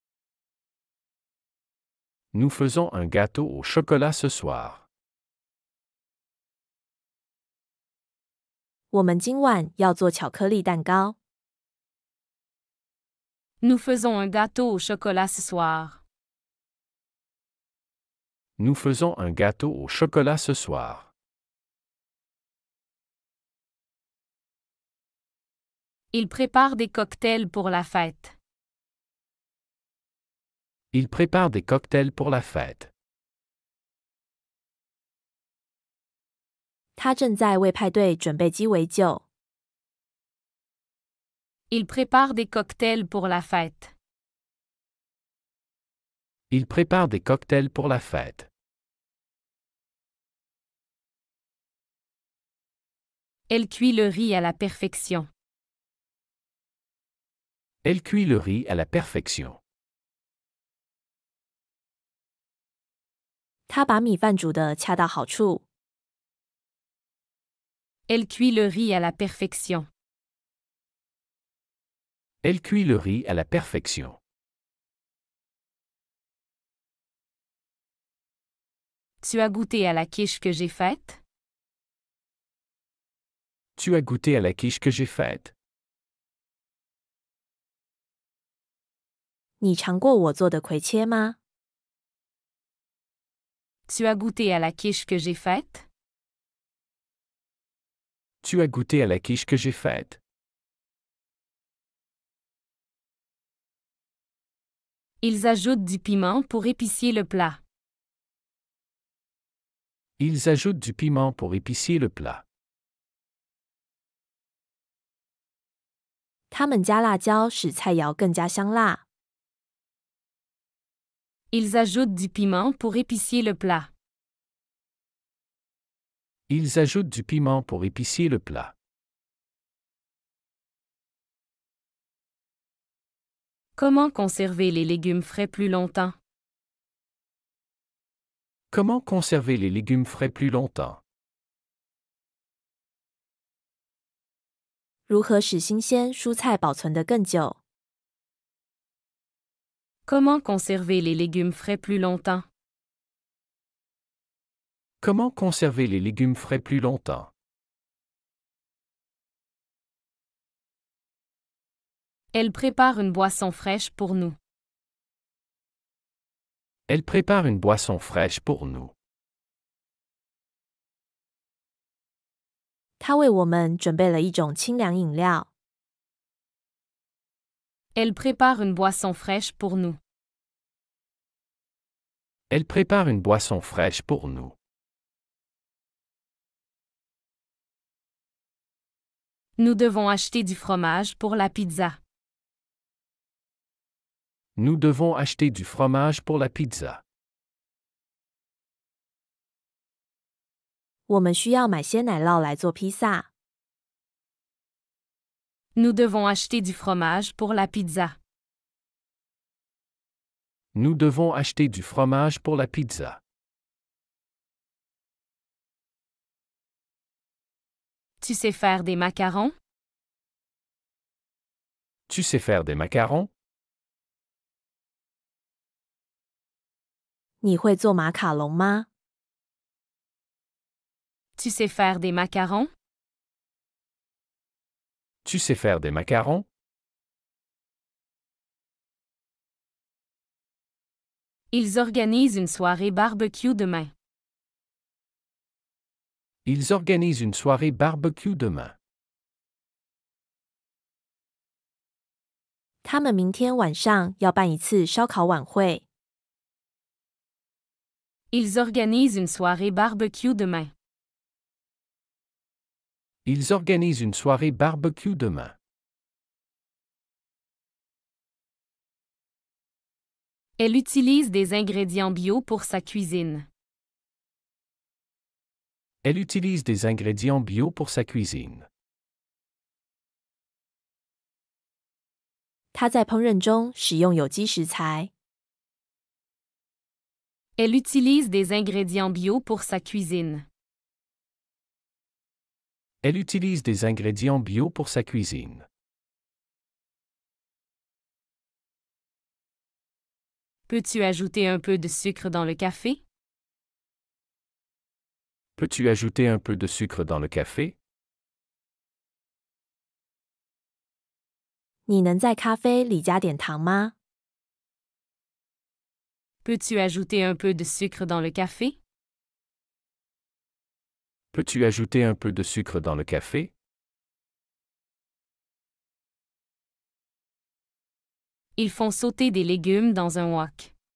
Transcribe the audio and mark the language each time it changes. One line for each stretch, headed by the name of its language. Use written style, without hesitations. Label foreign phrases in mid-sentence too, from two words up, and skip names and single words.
French: Nous faisons un gâteau au chocolat ce soir.
Chinese: 我们今晚要做巧克力蛋糕。
French: Nous faisons un gâteau au chocolat ce soir. Nous faisons un gâteau au chocolat ce soir. Il prépare des cocktails pour la fête. Il prépare des cocktails pour la fête.
Chinese: 他正在为派对准备鸡尾酒。
French: Il prépare des cocktails pour la fête. Il prépare des cocktails pour la fête. Elle cuit le riz à la perfection. Elle cuit le riz à la perfection.
Chinese: 他把米饭煮得恰到好处。
French: Elle cuit le riz à la perfection. Elle cuit le riz à la perfection. Tu as goûté à la quiche que j'ai faite? Tu as goûté à la quiche que j'ai faite?
Chinese: 你尝过我做的葵切吗？
French: Tu as goûté à la quiche que j'ai faite? Tu as goûté à la quiche que j'ai faite? Ils ajoutent du piment pour épicier le plat. Ils ajoutent du piment pour épicier le plat.
Chinese: 他们加辣椒使菜肴更加香辣。
French: Ils ajoutent du piment pour épicier le plat. Ils ajoutent du piment pour épicier le plat. Comment conserver les légumes frais plus longtemps? Comment conserver les légumes frais plus longtemps?
Chinese: 如何使新鲜蔬菜保存得更久？
French: Comment conserver les légumes frais plus longtemps? Comment conserver les légumes frais plus longtemps? Elle prépare une boisson fraîche pour nous. Elle prépare une boisson fraîche pour nous.
Chinese: 他为我们准备了一种清凉饮料。
French: Elle prépare une boisson fraîche pour nous. Elle prépare une boisson fraîche pour nous. Nous devons acheter du fromage pour la pizza. Nous devons acheter du fromage pour la pizza.
Chinese: 我们需要买些奶酪来做披萨。
French: Nous devons acheter du fromage pour la pizza. Nous devons acheter du fromage pour la pizza. Tu sais faire des macarons? Tu sais faire des macarons?
Chinese: 你会做马卡龙吗？
French: Tu sais faire des macarons? Tu sais faire des macarons? Ils organisent une soirée barbecue demain. Ils organisent une soirée barbecue demain.
Chinese: 他们明天晚上要办一次烧烤晚会。
French: Ils organisent une soirée barbecue demain. Ils organisent une soirée barbecue demain. Elle utilise des ingrédients bio pour sa cuisine. Elle utilise des ingrédients bio pour sa cuisine.
Chinese: 他在烹饪中使用有机食材。
French: Elle utilise des ingrédients bio pour sa cuisine. Elle utilise des ingrédients bio pour sa cuisine. Peux-tu ajouter un peu de sucre dans le café? Peux-tu ajouter un peu de sucre dans le café?
Chinese: 你能在咖啡里加点糖吗？
French: Peux-tu ajouter un peu de sucre dans le café? Peux-tu ajouter un peu de sucre dans le café? Ils font sauter des légumes dans un wok.